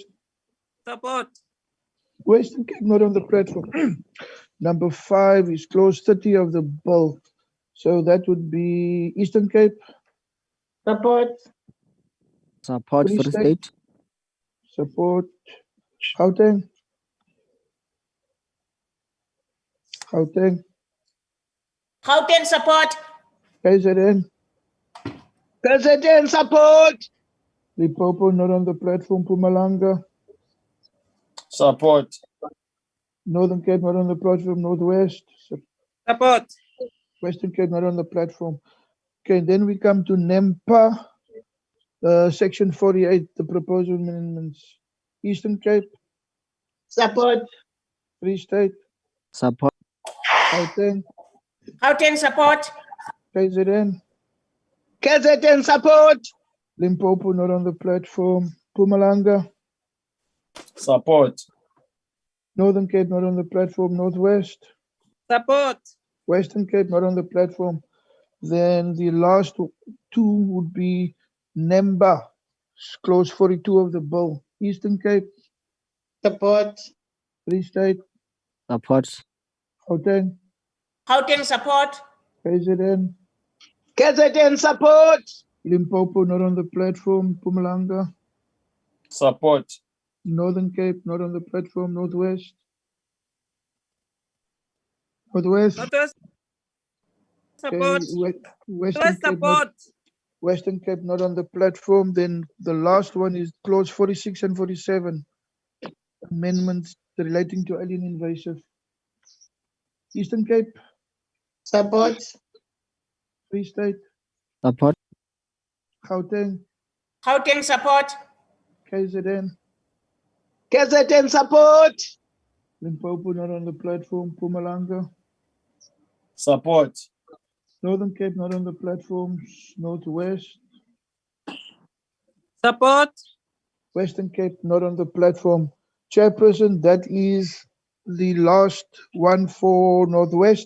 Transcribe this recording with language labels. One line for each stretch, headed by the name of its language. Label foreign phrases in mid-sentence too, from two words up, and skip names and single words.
English: Support. Western Cape, not on the platform. Number 5 is clause 30 of the bill. So that would be Eastern Cape, Support. Support. Free Free State. State. Support, Gauteng, Gauteng support. KZN, KZN support. Limpopo, not on the platform. Mpumalanga, Support. Northern Cape, not on the platform. Northwest, Support. Western Cape, not on the platform. Okay, then we come to NEMPA, section 48, the proposed amendments. Eastern Cape, Support. Free State, Support. Gauteng, Gauteng support. KZN, KZN support. Limpopo, not on the platform. Mpumalanga, Support. Northern Cape not on the platform, Northwest, Support. Western Cape not on the platform. Then the last two would be Nemba, clause 42 of the bill. Eastern Cape, Support. Free State, Support. Gauteng, Gauteng support. KZN, KZN support. Limpopo not on the platform, Mpumalanga, Support. Northern Cape not on the platform, Northwest, Northwest, Northwest. okay, Support. Western Northwest Cape not, support. Western Cape not on the platform. Then the last one is clause 46 and 47, amendments relating to alien invasive. Eastern Cape, Support. Free State, Support. Gauteng, Gauteng support. KZN, KZN support. Limpopo not on the platform, Mpumalanga, Support. Northern Cape not on the platforms, Northwest, Support. Western Cape not on the platform. Chairperson, that is the last one for Northwest.